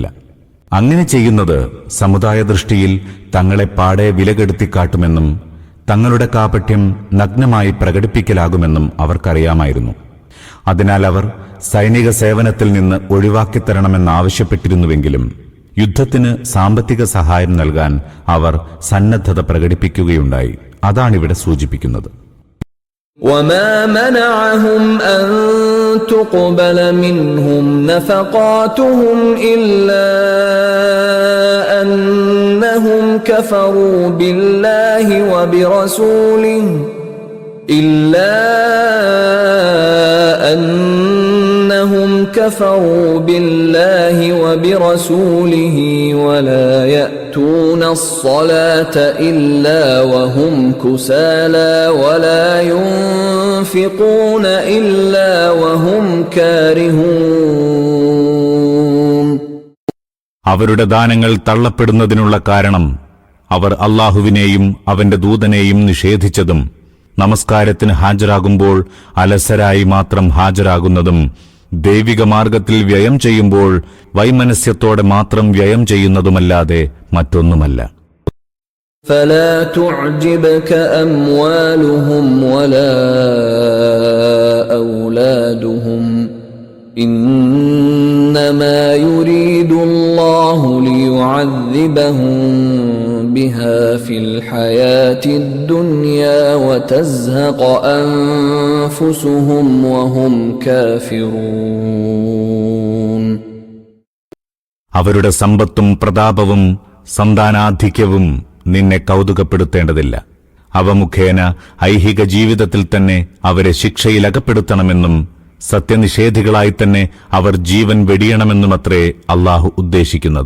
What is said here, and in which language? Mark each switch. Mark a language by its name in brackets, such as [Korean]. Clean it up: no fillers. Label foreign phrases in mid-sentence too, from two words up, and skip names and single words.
[Malayalam] അങ്ങനെ ചെയ്യുന്നത് സമുദായ ദൃഷ്ടിയിൽ തങ്ങളെ പാടെ വിലകെടുത്തിക്കാട്ടുമെന്നും തങ്ങളുടെ കാപട്യം നഗ്നമായി പ്രകടിപ്പിക്കലാകുമെന്നും അവർക്കറിയാമായിരുന്നു. അതിനാൽ അവർ സൈനിക സേവനത്തിൽ നിന്ന് ഒഴിവാക്കിത്തരണമെന്നാവശ്യപ്പെട്ടിരുന്നുവെങ്കിലും യുദ്ധത്തിന് സാമ്പത്തിക സഹായം നൽകാൻ അവർ സന്നദ്ധത പ്രകടിപ്പിക്കുകയുണ്ടായി. അതാണിവിടെ സൂചിപ്പിക്കുന്നത്. [Arabic] وَمَا مَنَعَهُمْ أَن تُقْبَلَ مِنْهُمْ نَفَقَاتُهُمْ إِلَّا أَنَّهُمْ كَفَرُوا بِاللَّهِ وَبِرَسُولِهِ وَلَا يَأْتُونَ الصَّلَاةَ إِلَّا وَهُمْ كُسَالَى وَلَا يُنْفِقُونَ إِلَّا وَهُمْ كَارِهُونَ. [Malayalam] അവരുടെ ദാനങ്ങൾ തള്ളപ്പെടുന്നതിനുള്ള കാരണം അവർ അല്ലാഹുവിനെയും അവന്റെ ദൂതനെയും നിഷേധിച്ചതും നമസ്കാരത്തിന് ഹാജരാകുമ്പോൾ അലസരായി മാത്രം ഹാജരാകുന്നതും ദൈവിക മാർഗത്തിൽ വ്യയം ചെയ്യുമ്പോൾ വൈമനസ്യത്തോടെ മാത്രം വ്യയം ചെയ്യുന്നതുമല്ലാതെ മറ്റൊന്നുമല്ല. [Arabic] فَلَا تُعْجِبْكَ أَمْوَالُهُمْ وَلَا أَوْلَادُهُمْ إِنَّمَا يُرِيدُ اللَّهُ لِيُعَذِّبَهُم بِهَا فِي الْحَيَاةِ الدُّنْيَا وَتَزْهَقَ أَنفُسُهُمْ وَهُمْ كَافِرُونَ. [Malayalam] അവരുടെ സമ്പത്തും പ്രതാപവും സന്താനാധിക്യവും നിന്നെ കൗതുകപ്പെടുത്തേണ്ടതില്ല. അവ മുഖേന ഐഹിക ജീവിതത്തിൽ തന്നെ അവരെ ശിക്ഷയിലകപ്പെടുത്തണമെന്നും സത്യനിഷേധികളായി തന്നെ അവർ ജീവൻ വെടിയണമെന്നുമത്രേ അല്ലാഹു ഉദ്ദേശിക്കുന്നത്.